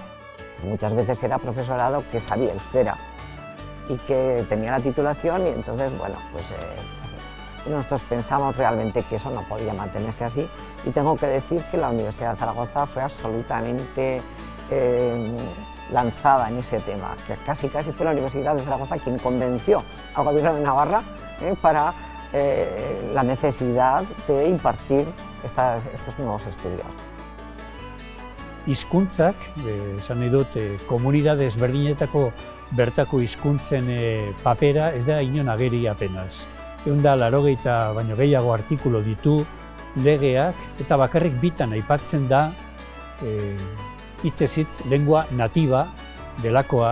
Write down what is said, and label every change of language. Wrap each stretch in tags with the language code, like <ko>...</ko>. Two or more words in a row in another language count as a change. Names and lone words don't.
<es>Muchas veces era profesorado que sabía euskera y que tenía la titulación y entonces, bueno, pues nosotros pensamos realmente que eso no podía mantenerse así y tengo que decir que la Universidad de Zaragoza fue absolutamente lanzada en ese tema, que casi fue la Universidad de Zaragoza quien convenció al Gobierno de Navarra para la necesidad de impartir estos nuevos estudios.</es> <eu>Hizkuntzak, esan nahi dut, komunitate ezberdinetako bertako hizkuntzen papera ez da inon ageri apenas. 180 baino gehiago artikulu ditu legeak eta bakarrik bitan aipatzen da hitzez hitz</eu> <es>lengua natiba</es> <eu>delakoa.</eu>